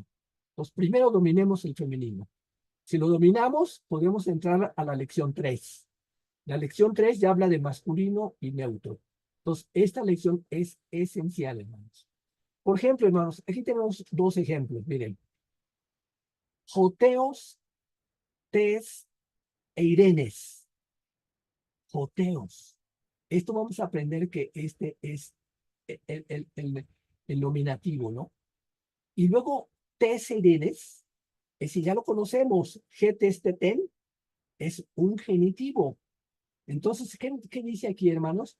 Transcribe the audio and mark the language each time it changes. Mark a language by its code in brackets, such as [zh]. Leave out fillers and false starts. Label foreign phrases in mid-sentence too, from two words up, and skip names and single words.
[es] Entonces, primero dominemos el femenino. Si lo dominamos, podemos entrar a la lección 3. La lección 3 ya habla de masculino y neutro. Entonces, esta lección es esencial, hermanos. Por ejemplo, hermanos, aquí tenemos dos ejemplos. Miren. [el] ὁ θεός, τῆς εἰρήνης. Joteos. [es] Esto vamos a aprender que este es el nominativo, ¿no? Y luego, [el] τῆς εἰρήνης, [es] si ya lo conocemos, Getesteten, es un genitivo. Entonces, ¿qué dice aquí, hermanos?